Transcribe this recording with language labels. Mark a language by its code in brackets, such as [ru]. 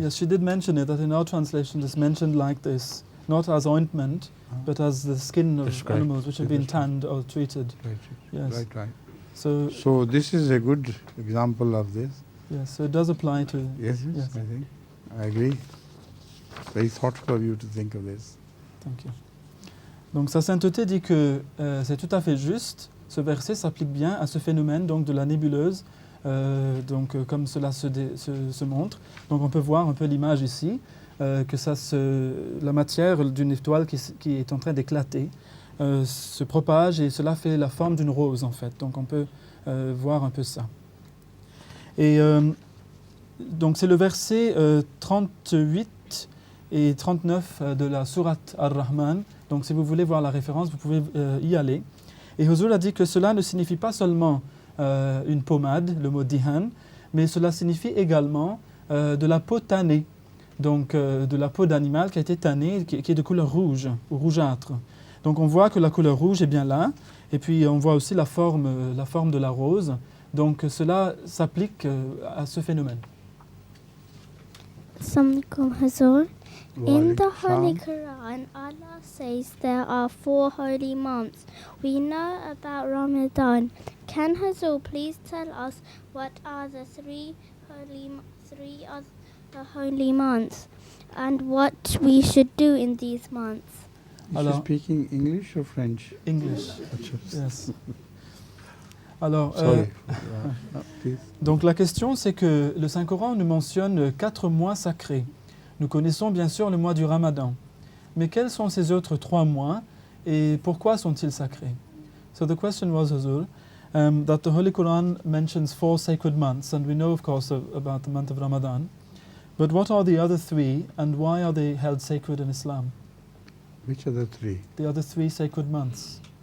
[en] Yes, she did mention it, that in our translation it's mentioned like this, not as ointment, but as the skin of animals which have been tanned or treated. Right. Yes. Right. So this is a good example of this. yes, so it does apply to... Yes, I think. I agree. Very thoughtful of you to think of this. Thank you. [fr] Donc sa sainteté dit que c'est tout à fait juste. Ce verset s'applique bien à ce phénomène donc de la nébuleuse, comme cela se montre. Donc on peut voir un peu l'image ici, que la matière d'une étoile qui est en train d'éclater se propage et cela fait la forme d'une rose en fait. Donc on peut voir un peu ça. Et donc c'est le verset 38 et 39 de la sourate Ar-Rahman. Donc si vous voulez voir la référence, vous pouvez y aller. Et Huzur a dit que cela ne signifie pas seulement une pommade, le mot dihan, mais cela signifie également de la peau tannée, donc de la peau d'animal qui a été tannée, qui est de couleur rouge ou rougeâtre. Donc on voit que la couleur rouge est bien là, et puis on voit aussi la forme de la rose. Donc cela s'applique à ce phénomène. [ar] Assalamualaikum Huzur. [en] In the Holy Quran, Allah says there are 4 holy months. We know about Ramadan. Can Huzur please tell us what are the three of the holy months and what we should do in these months? Is she speaking English or French? English. Yes. Alors, please. [fr] Donc la question c'est que le Saint-Coran nous mentionne 4 mois sacrés. Nous connaissons bien sûr le mois du Ramadan. Mais quels sont ces autres 3 mois et pourquoi sont-ils sacrés? [en] So the question was, Huzur, that the Holy Quran mentions 4 sacred months, and we know of course about the month of Ramadan. But what are the other 3 and why are they held sacred in Islam? Which are the 3? The other 3 sacred months.